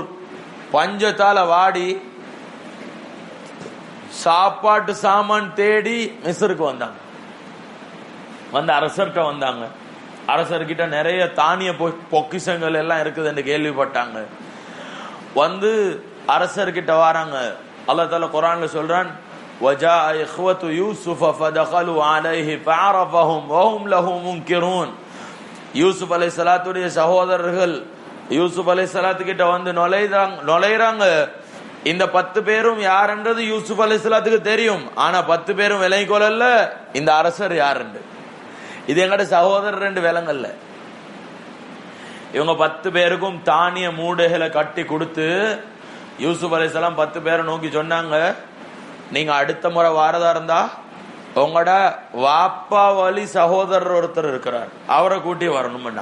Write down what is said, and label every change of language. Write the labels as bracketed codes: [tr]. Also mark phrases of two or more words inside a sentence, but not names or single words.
[ta] பஞ்சத்தால வாடி சாப்பாட்டு சாமான் தேடி மிஸ்ருக்கு வந்தாங்க. வந்து அரசர்கிட்ட வந்தாங்க. அரசர்கிட்ட நிறைய தானிய பொக்கிஷங்கள் எல்லாம் இருக்குதுன்னு கேள்விப்பட்டாங்க. வந்து அரசர்கிட்ட வராங்க. அல்லாஹ் தஆலா குர்ஆன்ல சொல்றான், [ar] وَجَاءَ إِخْوَةُ يُوسُفَ فَدَخَلُوا عَلَيْهِ فَعَرَفَهُمْ وَهُمْ لَهُ مُنْكِرُونَ. [ta] யூசுப் அலைஹிஸ்ஸலாத்துடைய சகோதரர்கள் யூசுப் அலைஹிஸ்ஸலாத்துக்கிட்ட வந்து நுழைறாங்க. இந்த 10 பேரும் யாருன்றது யூசுப் அலைஹிஸ்ஸலாத்துக்கு தெரியும். ஆனா 10 பேரும் விலை கொள்ளல இந்த அரசர் யாருன்னு. இது எங்கட சகோதரர் ரெண்டு விலங்கல்ல. இவங்க 10 பேருக்கும் தானிய மூடைகளை கட்டி கொடுத்து யூசுப் அலைஹிஸ்ஸலாம் 10 பேரை நோக்கி சொன்னாங்க, நீங்க அடுத்த முறை வாரதா இருந்தா உங்களோட வாப்பா வழி சகோதரர் ஒருத்தர் இருக்கிறார், அவரை கூட்டி வரணும்.